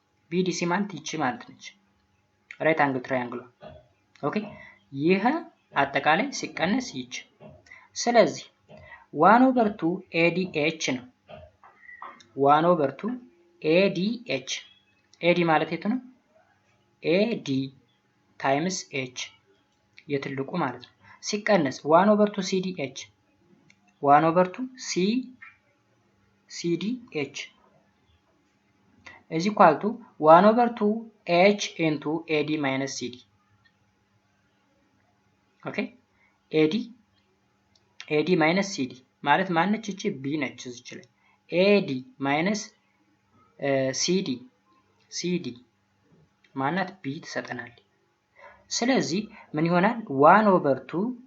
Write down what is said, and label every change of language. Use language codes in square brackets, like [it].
[am] BDC ማለት ይቺ ማለት ነች። ራይት አንግል ትራያንግል ኦኬ ይሄ አጠቃላይ ሲቀነስ ይቺ ስለዚህ 1/2 ADH ነው። 1/2 ADH AD ማለት የቱ ነው? AD ታይምስ H የትልቁ ማለት ነው ሲቀነስ [en] 1/2 CDH 1/2 CDH is equal to 1/2 H into AD minus CD. Okay? AD minus CD [am] ማለት ማነች እቺ B ነች እዚች ላይ AD minus CD ማናት B ትሰጠናል። ስለዚህ ምን ይሆናል 1/2